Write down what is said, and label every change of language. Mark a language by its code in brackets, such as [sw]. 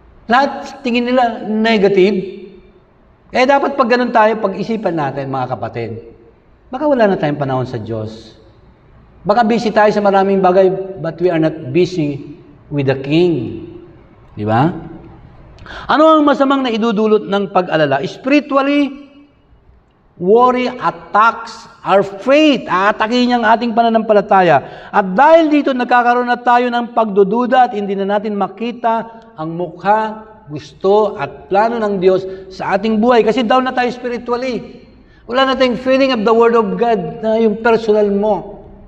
[tl] Lahat tingin nila negative. Dapat pag ganun tayo, pag-isipan natin, mga kapatid. Baka wala na tayong panahon sa Diyos. Baka busy tayo sa maraming bagay, [en] but we are not busy with the King. [tl] Di ba? Ano ang masamang na idudulot ng pag-alala? [en] Spiritually, worry attacks our faith. [tl] Aatakin niyang ating pananampalataya. At dahil dito, nagkakaroon na tayo ng pagdududa at hindi na natin makita ang mukha, gusto at plano ng Diyos sa ating buhay. Kasi down na tayo spiritually. Wala na tayong [en] feeling of the Word of God [tl] na yung personal mo.